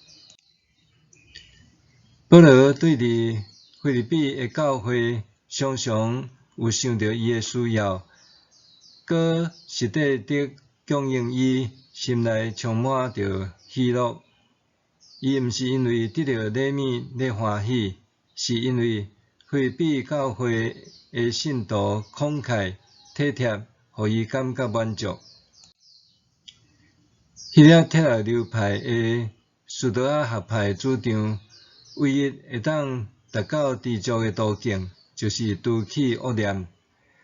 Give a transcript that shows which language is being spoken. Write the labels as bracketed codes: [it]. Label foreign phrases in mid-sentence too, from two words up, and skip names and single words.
[nan] 保罗对伫腓立比的教会，常常有想到伊的需要，搁实地的供应伊，心内充满着喜乐。伊毋是因为得到礼物咧欢喜，是因为腓立比教会的信徒慷慨体贴，互伊感觉满足。希腊铁路流派的斯多亚学派主张，唯一会当达到知足的途径，就是除去恶念。